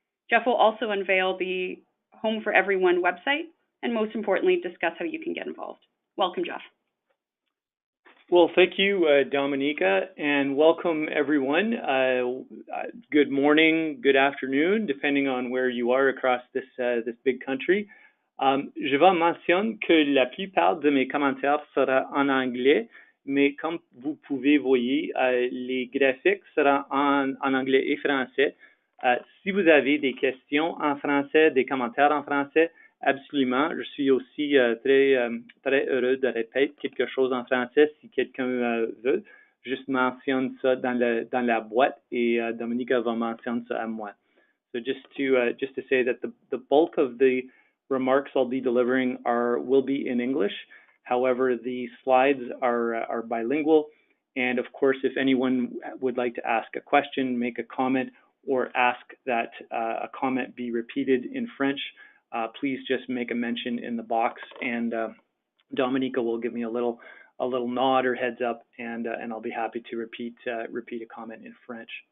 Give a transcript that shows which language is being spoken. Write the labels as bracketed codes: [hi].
[en] Jeff will also unveil the Home for Everyone website and most importantly, discuss how you can get involved. Welcome, Jeff. Well, thank you, Dominica, and welcome everyone. Good morning, good afternoon, depending on where you are across this big country. [fr] Je vais mentionner que la plupart de mes commentaires sera en anglais, mais comme vous pouvez voir, les graphiques seront en anglais et français. Si vous avez des questions en français, des commentaires en français, absolument. Je suis aussi très heureux de répéter quelque chose en français si quelqu'un veut. Juste mentionne ça dans la boîte et Dominica va mentionner ça à moi. [en] So just to say that the bulk of the remarks I'll be delivering will be in English. However, the slides are bilingual, and of course, if anyone would like to ask a question, make a comment, or ask that a comment be repeated in French, please just make a mention in the box, and Dominica will give me a little nod or heads up, and I'll be happy to repeat a comment in French.